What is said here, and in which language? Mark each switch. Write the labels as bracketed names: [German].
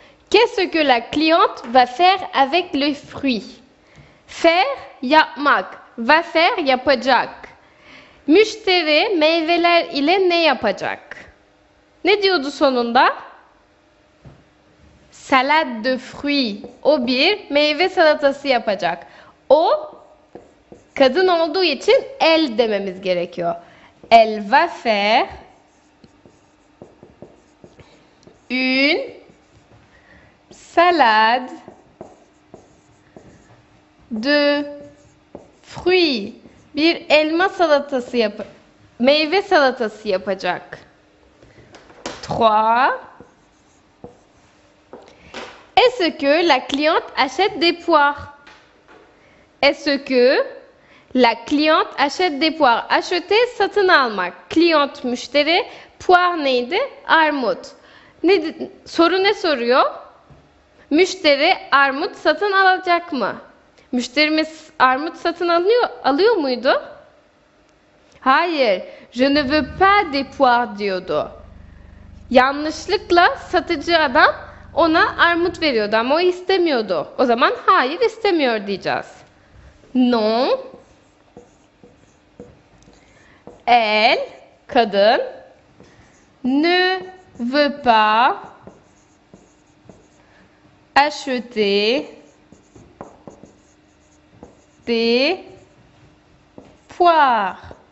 [French] Qu'est-ce que la cliente va faire avec les fruits? [Turkish] Faire, yapmak. Va faire, yapacak. Müşteri meyveler ile ne yapacak? Ne diyordu sonunda? [French] Salade de fruits. [Turkish] O bir meyve salatası yapacak. O kadın olduğu için elle dememiz gerekiyor. [French] Elle va faire une salade de fruits. [Turkish] Bir elma salatası meyve salatası yapacak. 3. [French] Est-ce que la cliente achète des poires? Est-ce que la cliente achète des poires? [Turkish] Acheter satın almak. Client müşteri. Poire neydi? Armut. Soru ne soruyor? Müşteri armut satın alacak mı? Müşterimiz armut satın alıyor muydu? Hayır. [French] Je ne veux pas des poires [Turkish] diyordu. Yanlışlıkla satıcı adam ona armut veriyordu ama o istemiyordu. O zaman hayır istemiyor diyeceğiz. [French] Non. Elle, kadın, ne veut pas acheter des poires.